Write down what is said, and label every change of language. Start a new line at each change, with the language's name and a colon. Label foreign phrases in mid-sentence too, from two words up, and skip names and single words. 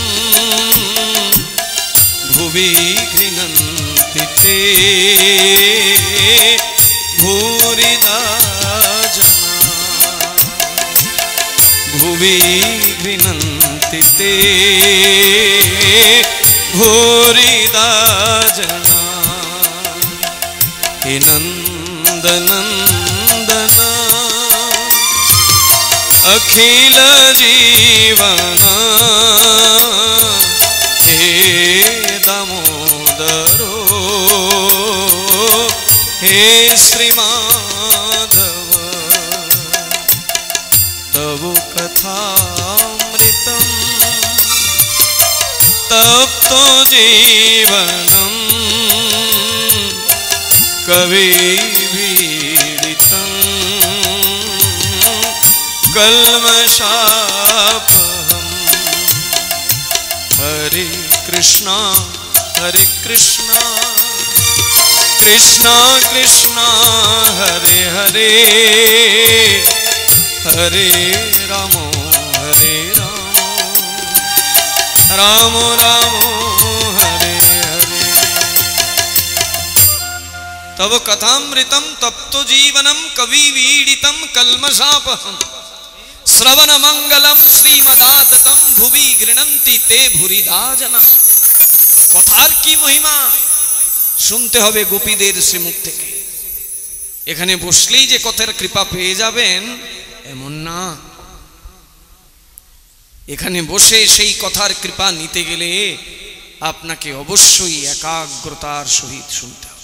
Sanskrit: ভুবি গৃণন্তি তে ভূরিদা जना। ভুবি গৃণন্তি তে ভূরিদা जना। হে নন্দনন্দন अखिल जीवन हे दामोदरो हे श्रीमाधव। तव कथामृतम तप्तो जीवनम कविभीड़ितम कल्मषापहम। हरे कृष्णा कृष्णा कृष्णा हरे हरे, हरे राम राम हरे हरे। तव कथामृतम तप्त जीवनम कवि वीडितम कल्मषापहम श्रवण मंगलम श्रीमदाततम भुवि गृणन्ति ते भूरिदा जना।
Bangla: কথার কি মহিমা শুনতে হবে গোপীদের শ্রীমুখ থেকে। এখানে বসলেই যে কথার কৃপা পেয়ে যাবেন এমন না, এখানে বসে সেই কথার কৃপা নিতে গেলে আপনাকে অবশ্যই একাগ্রতার সহিত শুনতে হবে।